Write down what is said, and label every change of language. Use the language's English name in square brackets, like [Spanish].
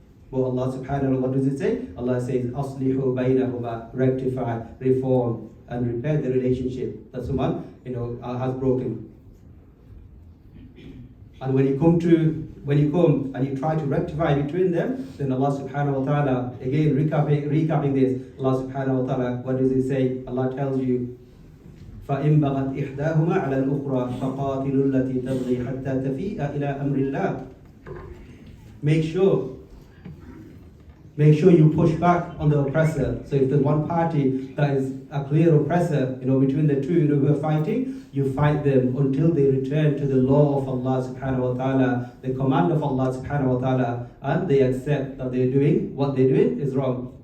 [English] But Allah subhanahu wa ta'ala, what does it say? Allah says, [Arabic] أَصْلِحُوا بَيْنَهُمَا, [English] rectify, reform, and repair the relationship that someone, has broken. And when you come and you try to rectify between them, then Allah subhanahu wa ta'ala, again recapping this, Allah subhanahu wa ta'ala, what does He say? Allah tells you, [Arabic] فَإِن بَغَتْ إِحْدَاهُمَا عَلَى الْأُخْرَى فَقَاتِلُوا الَّتِي تَبْغِي حَتَّى تَفِيءَ إِلَى أَمْرِ اللَّهِ. [English] Make sure you push back on the oppressor. So if there's one party that is a clear oppressor, between the two who are fighting, you fight them until they return to the law of Allah subhanahu wa ta'ala, the command of Allah subhanahu wa ta'ala, and they accept that what they're doing is wrong.